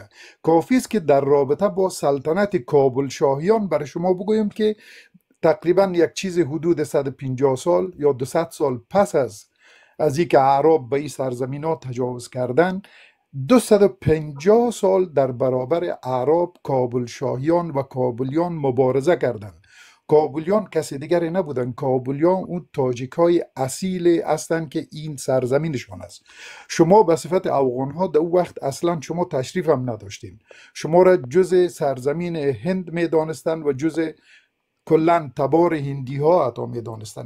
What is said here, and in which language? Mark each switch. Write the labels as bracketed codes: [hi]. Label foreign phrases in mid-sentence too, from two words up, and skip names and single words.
[tg] кофист ки дар робита бо салтанати кобулшоҳиён барои шумо бигӯям ки тақрибан як чизи ҳудуди 150 сол ё 200 сол пас аз ин ки аъроб ба ин сарзаминҳо таҷовуз карданд 250 сол дар баробари аъроб кобулшоҳиён ва кобулиён мубориза карданд. [fa] کابلیان کسی دیگری نبودن. کابلیان اون تاجیک های اصیل هستند که این سرزمینشان است. شما به صفت افغان ها در وقت اصلا شما تشریف هم نداشتین. شما را جز سرزمین هند می دانستند و جز کلن تبار هندی ها حتی می دانستند.